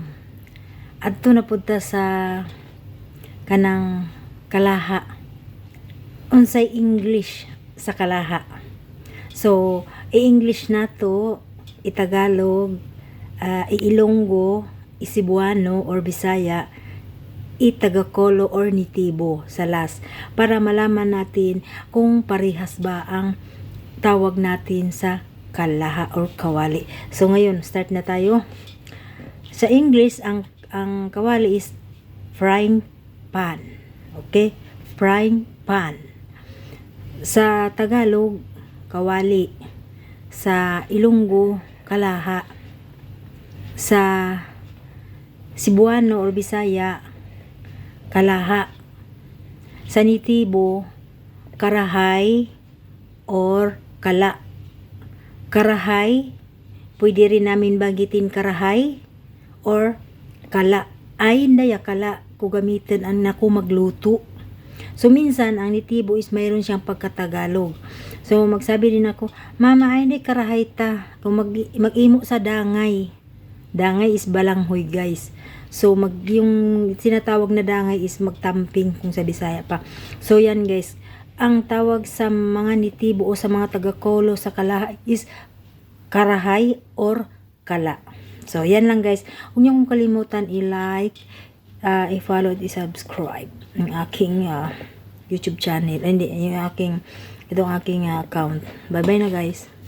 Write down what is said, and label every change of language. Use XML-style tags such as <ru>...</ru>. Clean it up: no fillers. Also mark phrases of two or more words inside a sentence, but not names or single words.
<ceb>Adto na pud ta sa kanang Kalaha. Unsay English sa Kalaha. So i-English nato, i-Tagalog, i-Ilonggo, i-Cebuano or Bisaya, i-Tagakolo or Nitibo sa last,</ceb> <tl>para malaman natin kung parehas ba ang tawag natin sa Kalaha or Kawali. So ngayon, start na tayo. Sa English, ang kawali is</tl> <en>frying pan.</en> <tl>Okay?</tl> <en>Frying pan.</en> <tl>Sa Tagalog, kawali. Sa Ilonggo, Kalaha. Sa Cebuano or Bisaya, Kalaha. Sa Nitibo, Karahay or Kala. Karahay, pwede rin namin bagitin Karahay or Kala. Ay, hindi Kala, kung gamitin ang naku magluto. So, minsan, ang Nitibo is mayroon siyang pagkatagalog. So, magsabi din ako, Mama, ay hindi Karahay ta.</tl> <ceb>Kung mag-imo sa dangay.</ceb> <tl>Dangay is balanghoy, guys. So, yung sinatawag na dangay is magtamping kung sa Bisaya pa. So, yan guys. Ang tawag sa mga Nitibo o sa mga taga-Kolo sa Kalaha is Karahay or Kala. So, yan lang guys. Huwag niyo kong kalimutan i-like, i-follow at i-subscribe ang aking YouTube channel. Hindi, itong aking account. Bye-bye na guys.</tl>